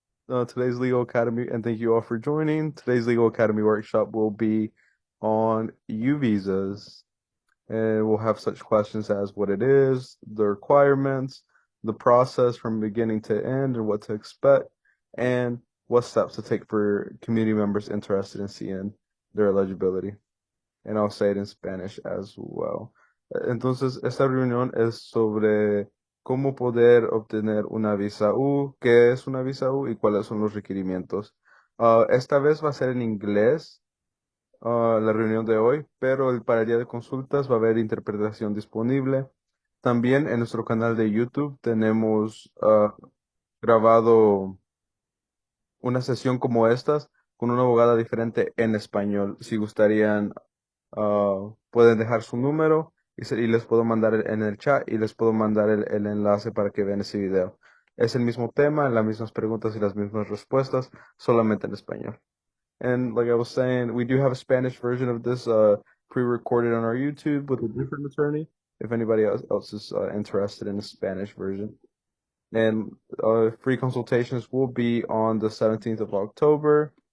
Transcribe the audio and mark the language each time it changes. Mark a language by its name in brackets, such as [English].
[English] Today's Legal Academy, and thank you all for joining. Today's Legal Academy workshop will be on U visas, and we'll have such questions as what it is, the requirements, the process from beginning to end, and what to expect, and what steps to take for community members interested in seeing their eligibility. And I'll say it in Spanish as well. [Spanish] Entonces, esta reunión es sobre cómo poder obtener una visa U, qué es una visa U y cuáles son los requerimientos. Esta vez va a ser en inglés, la reunión de hoy, pero para el día de consultas va a haber interpretación disponible. También en nuestro canal de YouTube tenemos grabado una sesión como estas con una abogada diferente en español. Si gustarían pueden dejar su número y les puedo mandar en el chat y les puedo mandar el enlace para que vean ese video. Es el mismo tema, las mismas preguntas y las mismas respuestas, solamente en español. [English] And like I was saying, we do have a Spanish version of this pre-recorded on our YouTube with a different attorney, if anybody else is interested in the Spanish version. And free consultations will be on the 17th of October.